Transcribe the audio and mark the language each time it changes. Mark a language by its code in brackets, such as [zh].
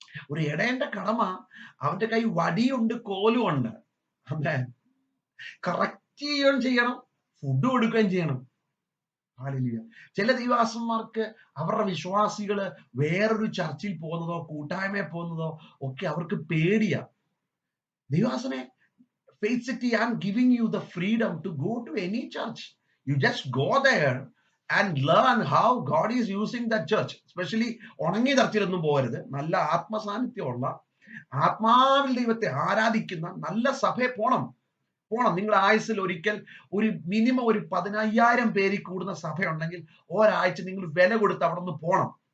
[ml] ഒരു ഇടേണ്ട കടമ അവന്റെ കൈ വടിയുണ്ട്, കോലുമുണ്ട്, അതെ, കറക്റ്റ് ചെയ്യുകയും ചെയ്യണം, ഫുഡ് കൊടുക്കുകയും ചെയ്യണം. ചില ദൈവദാസന്മാർക്ക് അവരുടെ വിശ്വാസികള് വേറൊരു ചർച്ചിൽ പോകുന്നതോ കൂട്ടായ്മയിൽ പോകുന്നതോ ഒക്കെ അവർക്ക് പേടിയാ. [en] ദൈവദാസനെ, face it, I'm giving you the freedom to go to any church. You just go there and learn how God is using that church. [ml] Especially ഉണങ്ങിയ ചർച്ചിലൊന്നും പോകരുത്. നല്ല ആത്മസാന്നിധ്യമുള്ള, ആത്മാവിൽ ദൈവത്തെ ആരാധിക്കുന്ന നല്ല സഭയെ പോണം. നിങ്ങൾ ആയുസ്സിൽ ഒരിക്കൽ ഒരു മിനിമം ഒരു 10,000 പേരിൽ കൂടുന്ന സഭയുണ്ടെങ്കിൽ ഒരാഴ്ച നിങ്ങൾ വില കൊടുത്ത് അവിടെ നിന്ന് പോണം.